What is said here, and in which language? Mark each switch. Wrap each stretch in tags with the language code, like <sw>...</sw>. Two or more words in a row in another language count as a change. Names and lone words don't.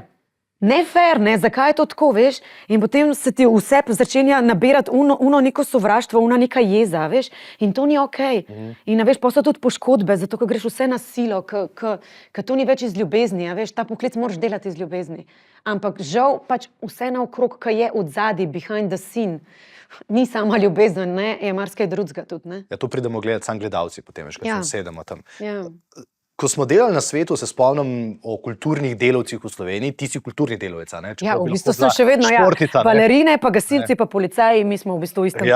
<sl>Ne fair, ne, zakaj je to tako, veš? In potem se ti vse začenja nabirati uno neko sovraštvo, una neka jeza, veš? In to ni okej. In veš, pa so tudi poškodbe, zato ker greš vse na silo, ker to ni več iz ljubezni, a veš, ta poklic moraš delati iz ljubezni. Ampak žal pač vse naokrog, ki je od zadaj,</sl> <en>behind the scene,</en> <sl>ni sama ljubezen, ne, je marsikaj drugega tudi, ne. Ja, to pridemo gledati sam gledalci potem, veš, ko Ja. se sedemo tam. Ja. Ko smo delali na svetu, se spomnim o kulturnih delavcih v Sloveniji. Ti si kulturni delavec, ne? Ja, Čeprav v bi bistvu lahko bila sem še vedno, ja, športnica, ne? balerine, pa gasilci, pa policaji, mi smo v bistvu v istem</sl>